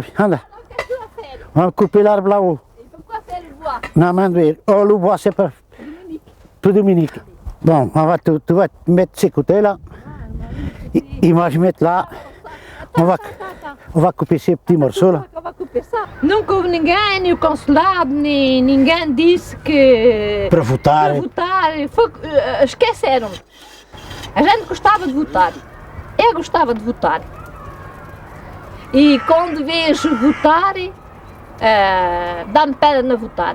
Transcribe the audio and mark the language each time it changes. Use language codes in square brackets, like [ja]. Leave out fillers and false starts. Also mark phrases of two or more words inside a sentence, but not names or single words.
[pt] Anda. [fr] On va couper l'arbre là-haut. Et pourquoi faire le bois? Non, Manduir. Oh, le bois, c'est pas pour Dominique. Bon, tu vas te mettre de ce côté-là. Et moi, je vais mettre là. On va couper ces petits morceaux là. [pt] Nunca houve ninguém, nem o consulado, nem ninguém disse que... Para votar. Esqueceram. A gente gostava de votar. Eu gostava de votar. E quando vejo votar, dá-me pena votar.